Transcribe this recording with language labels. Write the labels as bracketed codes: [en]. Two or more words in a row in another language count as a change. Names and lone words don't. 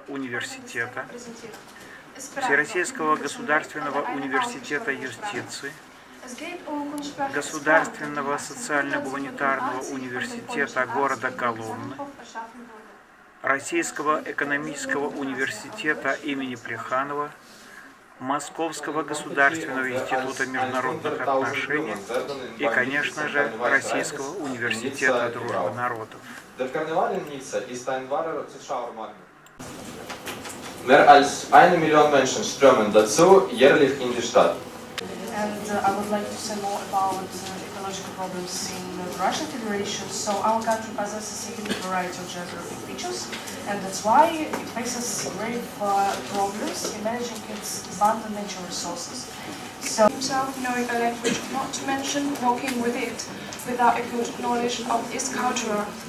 [ru] университета, Всероссийского государственного университета юстиции, Государственного социально-гуманитарного университета города Коломны, Российского экономического университета имени Плеханова, Московского государственного института международных отношений и, конечно же, Российского университета дружбы народов. [de] Mehr als 1 Million Menschen strömen dazu jährlich in die Stadt. [en] And I would like to say more about ecological problems in the Russian Federation. So our country possesses a unique variety of geographic features, and that's why it faces grave problems in managing its abundant natural resources. So himself knowing a language, not to mention working with it without a good knowledge of its culture.